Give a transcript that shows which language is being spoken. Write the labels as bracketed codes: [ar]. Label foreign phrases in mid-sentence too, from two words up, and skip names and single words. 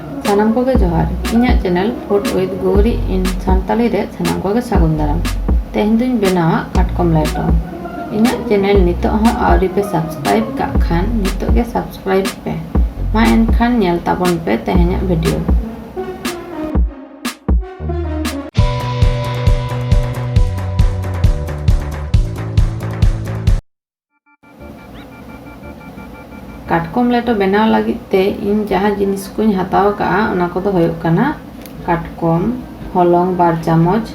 [sat] सानाम को जोहार इन्या चैनल फूड विद गौरी इन सानताली रे सानाम को सागुन दाराम तेहेन दुñ बेनावा काटकम लेटो इन्या चैनल नितो हो आवरी पे सब्सक्राइब का खान नितो के सब्सक्राइब पे मा एनखान नेल ताबन पे तेहेन्या वीडियो काटकम लेटो बेनाव लगी ते इन जहाँ जिनिस को हताव का ओना को दो होयो कना काटकम हलंग 2 चामच